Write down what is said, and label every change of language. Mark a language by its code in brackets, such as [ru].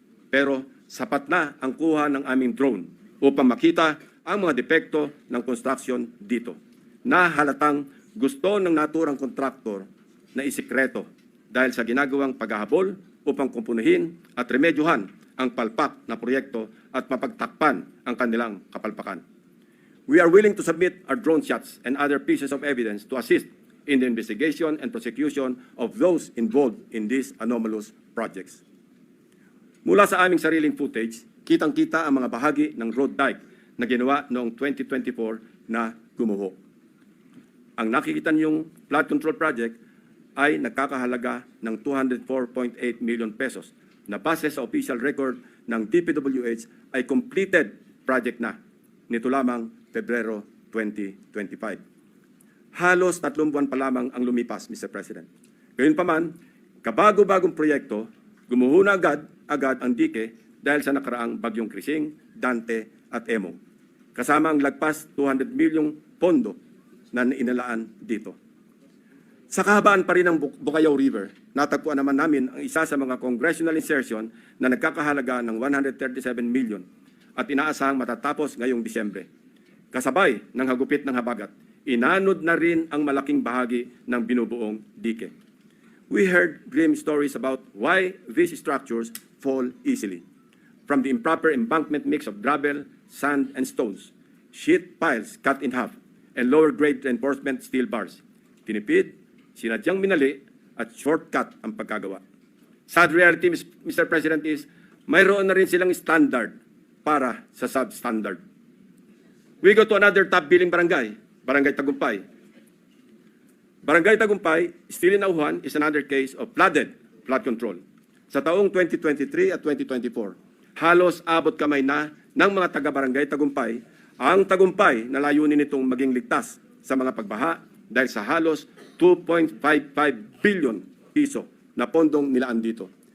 [tl] Pero sapat na ang kuha ng aming drone upang makita ang mga depekto ng construction dito, na halatang gusto ng naturang kontraktor na isikreto dahil sa ginagawang paghahabol upang kumpunuhin at remedyohan ang palpak na proyekto at mapagtakpan ang kanilang kapalpakan. [en] We are willing to submit our drone shots and other pieces of evidence to assist in the investigation and prosecution of those involved in these anomalous projects. [tl] Mula sa aming sariling footage, kitang-kita ang mga bahagi ng road dike na ginawa noong 2024 na gumuho. Ang nakikita niyong flood control project ay nagkakahalaga ng 204.8 million pesos na base sa official record ng DPWH ay completed project na nito lamang Pebrero 2025. Halos 3 buwan pa lamang ang lumipas, Mr. President. Gayunpaman, kabago-bagong proyekto, gumuhuna agad ang dike dahil sa nakaraang bagyong Krising, Dante at Emong, kasama ang lagpas 200 milyong pondo na inalaan dito. Sa kahabaan pa rin ng Bukayaw River, natagpuan naman namin ang isa sa mga congressional insertion na nagkakahalaga ng 137 million at inaasahang matatapos ngayong Disyembre. Kasabay ng hagupit ng habagat, inanod na rin ang malaking bahagi ng binubuong dike. [en] We heard grim stories about why these structures fall easily. From the improper embankment mix of gravel, sand, and stones, sheet piles cut in half, and lower-grade reinforcement steel bars. [tl] Tinipid, sinadyang minali, at shortcut ang pagkagawa. [en] Sad reality, [tl] Mr. President, is mayroon na rin silang standard para sa substandard. [en] We go to another top-billing barangay, Barangay Tagumpay. Barangay Tagumpay, still in Auhan, is another case of flood control. [tl] Sa taong 2023 at 2024, halos abot kamay na ng mga taga-barangay Tagumpay ang Tagumpay na layunin nitong maging ligtas sa mga pagbaha dahil sa halos 2.55 billion piso na pondong nilaan dito.